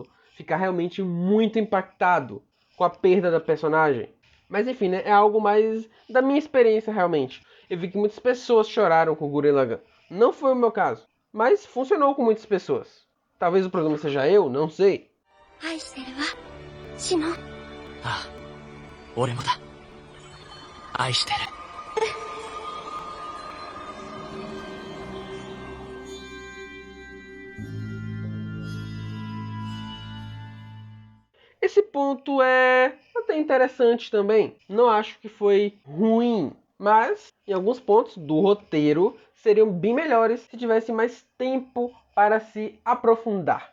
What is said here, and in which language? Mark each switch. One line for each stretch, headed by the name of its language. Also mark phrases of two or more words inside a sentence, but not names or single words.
Portuguese: Ficar realmente muito impactado com a perda da personagem. Mas enfim, né? É algo mais da minha experiência realmente. Eu vi que muitas pessoas choraram com o Gurren Lagann. Não foi o meu caso, mas funcionou com muitas pessoas. Talvez o problema seja eu, não sei.
Japanese: 愛してるわ。シノ。ああ、俺もだ。愛してる。
Portuguese: Esse ponto é até interessante também. Não acho que foi ruim, mas em alguns pontos do roteiro seriam bem melhores se tivesse mais tempo para se aprofundar.